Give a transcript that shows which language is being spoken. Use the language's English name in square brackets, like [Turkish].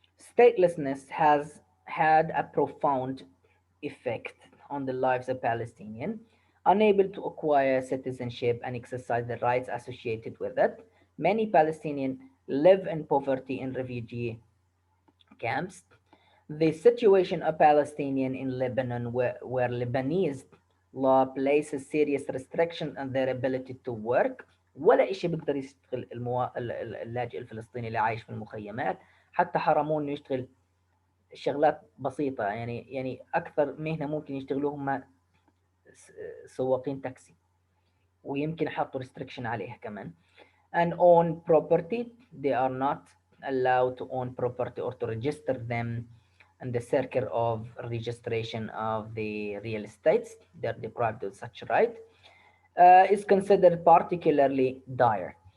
[English] Statelessness has had a profound effect on the lives of Palestinians, unable to acquire citizenship and exercise the rights associated with it. Many Palestinians live in poverty in refugee camps. The situation of Palestinians in Lebanon, where Lebanese law places serious restriction on their ability to work. [Arabic] ولا إشي بيقدر يشتغل اللاجئ الفلسطيني اللي عايش في المخيمات، حتى حرموه انه يشتغل شغلات بسيطة. يعني أكثر مهنة ممكن يشتغلوها هم سواقين تاكسي، ويمكن حطوا restriction عليها كمان. [English] And own property, they are not allowed to own property or to register them in the circle of registration of the real estates. They're deprived of such right. Is considered particularly dire.